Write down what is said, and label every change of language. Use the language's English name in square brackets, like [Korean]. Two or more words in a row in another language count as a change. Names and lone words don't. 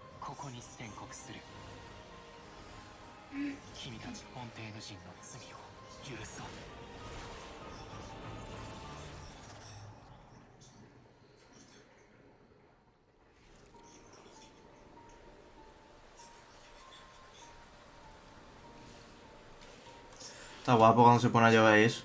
[Japanese] ここに宣告する。君たちフォンテーヌ人の罪を許そう。 [Spanish] Está guapo cuando se pone a llover eso.